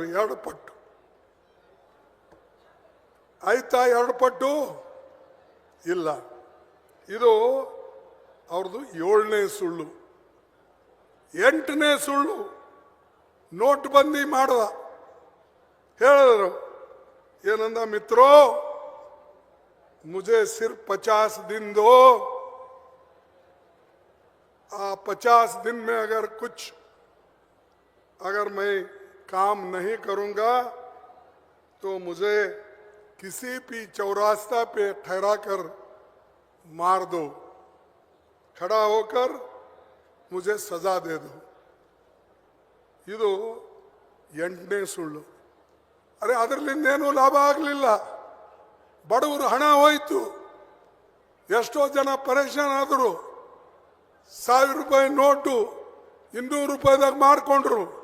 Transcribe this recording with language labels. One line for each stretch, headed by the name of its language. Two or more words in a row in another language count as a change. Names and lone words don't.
Kannada: 2 ಪಟ್ಟು ಆಯ್ತಾ? 2 ಪಟ್ಟು ಇಲ್ಲ. ಇದು ಅವ್ರದ್ದು 7ನೇ ಸುಳ್ಳು. 8ನೇ ಸುಳ್ಳು, ನೋಟ್ಬಂದಿ ಮಾಡದ. ಹೇಳಿದ್ರು ಏನಂದ,
Hindi: ಮಿತ್ರೋ मुझे सिर्फ 50 दिन दो, 50 दिन में अगर मैं काम नहीं करूंगा तो मुझे किसी भी चौरास्ता पे ठहरा कर मार दो, खड़ा होकर मुझे सजा दे दो.
Kannada: ಇದು 8ನೇ ಸುಳ್ಳು. ಅರೆ, ಅದರಲ್ಲಿಂದೇನೂ ಲಾಭ ಆಗಲಿಲ್ಲ. ಬಡವರು ಹಣ ಹೋಯ್ತು. ಎಷ್ಟೋ ಜನ ಪರೇಶಾನ್ ಆದರು. 1000 ರೂಪಾಯಿ ನೋಟು 200 ರೂಪಾಯಿದಾಗ ಮಾರ್ಕೊಂಡ್ರು.